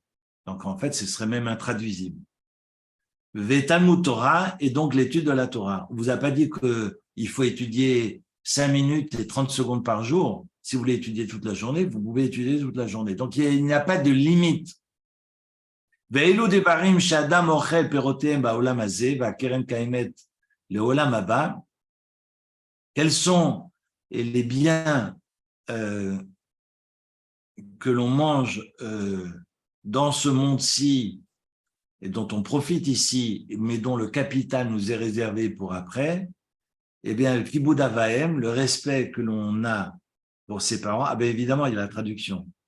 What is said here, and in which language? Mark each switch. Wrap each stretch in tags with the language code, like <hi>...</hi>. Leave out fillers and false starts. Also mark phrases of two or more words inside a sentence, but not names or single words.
<fr>Donc en fait, ce serait même intraduisible.</fr> <he>תלמוד תורה</he> <fr>est donc l'étude de la Torah. On vous a pas dit qu'il faut étudier 5 minutes et 30 secondes par jour. Si vous voulez étudier toute la journée, vous pouvez étudier toute la journée. Donc il n'y a pas de limite.</fr> <he>ואלו דברים שאדם אוכל פירותיהם בעולם הזה, והקרן קיימת לעולם הבא,</he> <fr>quels sont les biens que l'on mange dans ce monde-ci et dont on profite ici, mais dont le capital nous est réservé pour après, eh bien, le</fr> <he>כיבוד אב ואם,</he> <fr>le respect que l'on a pour ses parents, ah bien évidemment, il y a la traduction.</fr>